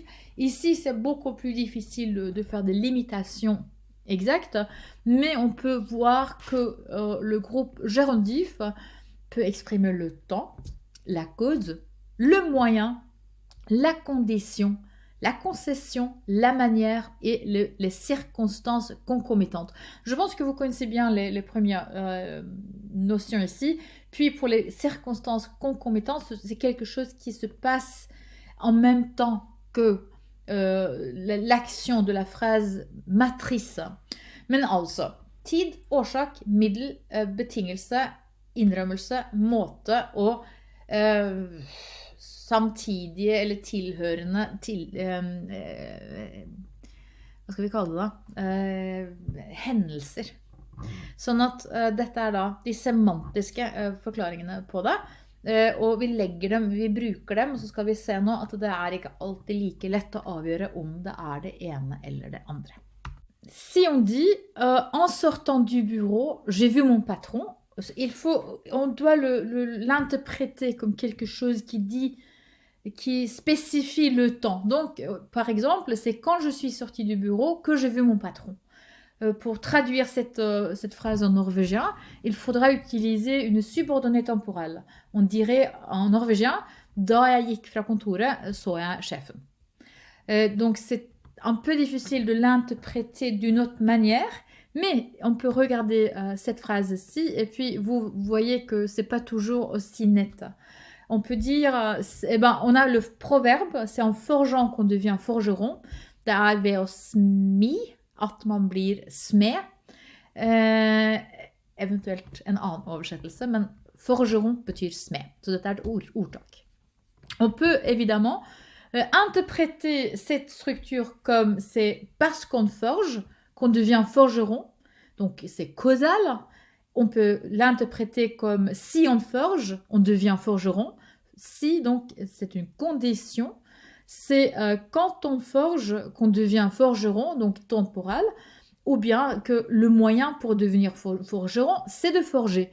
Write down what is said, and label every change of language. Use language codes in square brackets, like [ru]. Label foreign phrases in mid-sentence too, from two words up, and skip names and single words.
[fr] Ici, c'est beaucoup plus difficile de faire des limitations exactes, mais on peut voir que le groupe gérondif peut exprimer le temps, la cause, le moyen, la condition, la concession, la manière et les circonstances concomitantes. Je pense que vous connaissez bien les premières notions ici. Puis pour les circonstances concomitantes, c'est quelque chose qui se passe en même temps que l'action de la phrase matrice. [no] Men altså, tid, årsak, middel, betingelse, innrømmelse, måte og samtidige eller tilhørende hva skal vi kalle det da? Hendelser. Sånn at dette da de semantiske forklaringene på det, og vi bruker dem, og så skal vi se nå at det ikke alltid like lett å avgjøre om det det ene eller det andre. [fr] si on dit en sortant du bureau, j'ai vu mon patron, on doit l'interpréter comme quelque chose qui spécifie le temps. Donc, par exemple, c'est quand je suis sortie du bureau que j'ai vu mon patron. Pour traduire cette phrase en norvégien, il faudra utiliser une subordonnée temporelle. On dirait en norvégien [no] Da jeg gikk fra kontoret, så jeg sjefen. [fr] Donc c'est un peu difficile de l'interpréter d'une autre manière, mais on peut regarder cette phrase-ci et puis vous voyez que c'est pas toujours aussi net. On peut dire, on a le proverbe, c'est en forgeant qu'on devient forgeron. [no] Det ved å smi at man blir smed. Eventuelt en annen oversettelse, men forgeron betyr smed. Så dette et ordtak. [fr] On peut évidemment interpréter cette structure comme c'est parce qu'on forge qu'on devient forgeron, donc c'est causal. On peut l'interpréter comme si on forge, on devient forgeron. Si, donc c'est une condition, c'est quand on forge qu'on devient forgeron, donc temporal, ou bien que le moyen pour devenir forgeron, c'est de forger.